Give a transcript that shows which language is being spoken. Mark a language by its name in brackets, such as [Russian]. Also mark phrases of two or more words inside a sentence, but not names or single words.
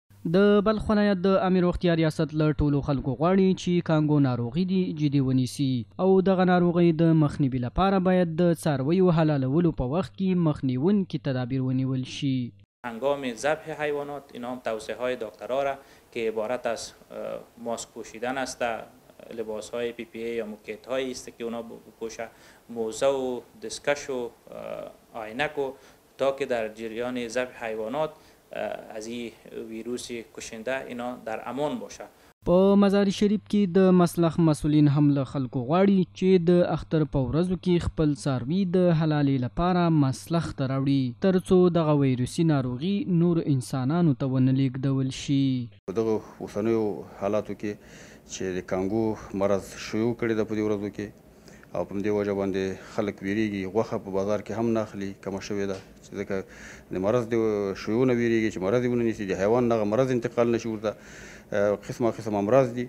[Pashto] د بلخ ولایت د امیر روغتیا ریاست له ټولو خلکو غواړي چې کانګو ناروغي دي جدي ونیسي او دغه ناروغۍ د مخنیوي لپاره باید د څارویو حلالولو په وخت کې مخنیوونکي تدابیر ونیول شي. [Persian] هنگام ذبح حیوانات اینا هم توصیه های دکترها را که عبارت از ماسک پوشیدن است، لباس های پی پی ای یا موکت هایی است که اونا بپوشه، موزه و دستکش و عینک و تا که در جریان ذبح حیوانات از این ویروس کشنده اینا در امان باشه. [Pashto] په مزار شریف کې د مسلخ مسولین هم له خلکو غواړي چې د اختر په ورځو کې خپل څاروي د حلالې لپاره مسلخ ته راوړي ترڅو دغه ویروسي ناروغي نور انسانانو ته ونه لیږدول شي. په دغه اوسنیو حالاتو کې چې د کانګو مرض شیوع کړی ده په دې ورځو کې او په دې وجه باندې خلک ویریږي، غوښه په بازار کې هم نه اخلي، کمه شوې ده چې ځکه د مرض د شیوع نه ویریږي چې مرض یې ونه نیسي، د حیوان دغه مرض انتقال نشي ورته قسمه قسم امراض دي.